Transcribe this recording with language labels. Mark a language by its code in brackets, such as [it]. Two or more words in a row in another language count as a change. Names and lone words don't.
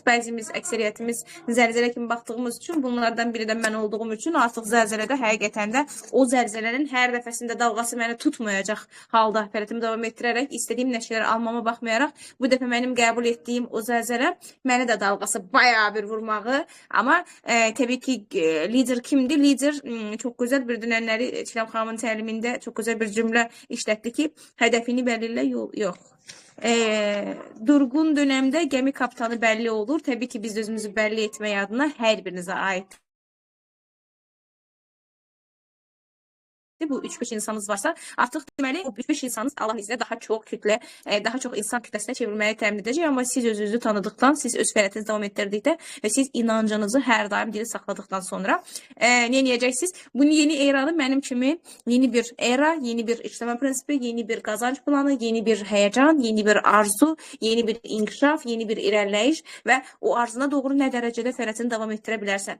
[az] Bəzimiz, əksəriyyətimiz zəlzələ kimi baxdığımız üçün bunlardan biri də mən olduğum üçün artıq zəlzələdə həqiqətən də o zəlzələnin hər dəfəsində dalğası məni tutmayacaq halda fəaliyyətimi davam etdirərək istədiyim nəticələri almama baxmayaraq bu dəfə mənim qəbul etdiyim o zəlzələ məni də dalğası bayağı bir vurmağı, amma təbii ki lider kimdir? Lider çox gözəl bir dünənləri Çiləm xanımın təlimində çox gözəl bir cümlə işlətdi ki, hədəfini belirlə, yol yox. [tr] Durgun dönemde gemi kaptanı belli olur. Tabii ki biz özümüzü belli etmeye adına her birinize ait. [az] Bu 3-5 insanınız varsa artıq deməli o 3-5 insanınız [tr] Allah izniyle [az] daha çox kütlə, daha çox insan kütləsinə çevrilməyi təmin edəcək. Amma siz özünüzü tanıdıqdan, siz öz fəaliyyətinizi davam etdirdikdə və siz inancınızı hər daim diri saxladıqdan sonra nə edəcəksiniz? Bu yeni eranı mənim kimi yeni bir era, yeni bir işləmə prinsipi, yeni bir qazanc planı, yeni bir həyəcan, yeni bir arzu, yeni bir inkişaf, yeni bir irəliləyiş və o arzuna doğru nə dərəcədə fəaliyyətini davam etdirə bilərsən.